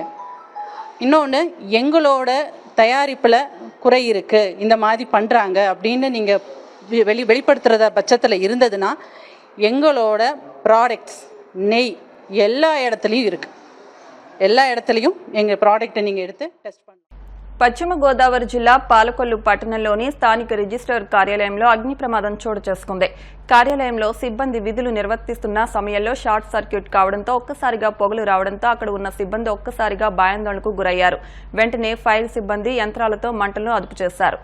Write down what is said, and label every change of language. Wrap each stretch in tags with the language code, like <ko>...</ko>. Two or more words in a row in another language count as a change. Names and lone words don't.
<ta>இன்னொன்று, எங்களோட தயாரிப்பில் குறை இருக்குது, இந்த மாதிரி பண்ணுறாங்க அப்படின்னு நீங்கள் வெளிப்படுத்துகிறத பட்சத்தில் இருந்ததுன்னா எங்களோட ப்ராடக்ட்ஸ் நெய் எல்லா இடத்துலையும் இருக்குது. எல்லா இடத்துலையும் எங்கள் ப்ராடக்ட்டை நீங்கள் எடுத்து டெஸ்ட் பண்ணலாம்.</ta> <te>పశ్చిమ గోదావరి జిల్లా పాలకొల్లు పట్టణంలోని స్థానిక రిజిస్ట్రార్ కార్యాలయంలో అగ్ని ప్రమాదం చోటు చేసుకుంది. కార్యాలయంలో సిబ్బంది విధులు నిర్వర్తిస్తున్న సమయంలో</te> <en>short circuit</en> <te>కావడంతో ఒక్కసారిగా పొగలు రావడంతో అక్కడ ఉన్న సిబ్బంది ఒక్కసారిగా భయాందోళనకు గురయ్యారు. వెంటనే ఫైర్ సిబ్బంది యంత్రాలతో మంటలను అదుపు చేశారు.</te>